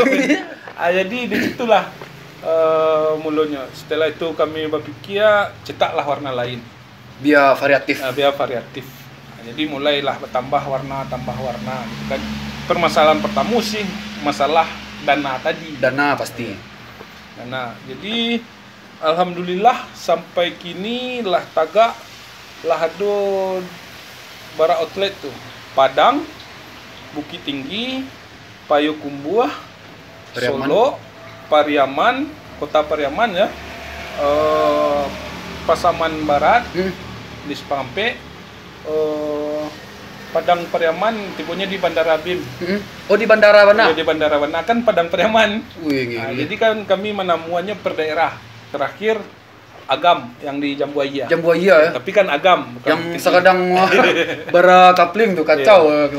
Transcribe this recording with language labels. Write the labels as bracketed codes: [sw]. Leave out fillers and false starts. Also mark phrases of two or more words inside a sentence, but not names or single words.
[id] Jadi disitulah mulanya. Setelah itu kami berpikir cetaklah warna lain. Biar variatif. Biar variatif. Jadi mulailah bertambah warna, tambah warna. Gitu kan. Permasalahan pertama sih masalah dana tadi. Dana pasti. Dana. [min] Jadi alhamdulillah sampai kini lah tagak lah ada bara outlet tuh. [id] Padang, Bukit Tinggi, Payakumbuh, Pariaman. Solo, Pariaman, Kota Pariaman ya. Pasaman Barat, di Sepampe, Padang Pariaman, tipenya di Bandara Bim. Oh di Bandara mana? Ya, di Bandara Wana kan Padang Pariaman. Wih, Jadi kan kami menemuannya per daerah. Terakhir Agam yang di Jambuaya. Jambuaya ya. Tapi kan Agam bukan Yang Tinggi. [min] sekadang bara kapling tuh kacau. [id] Iya.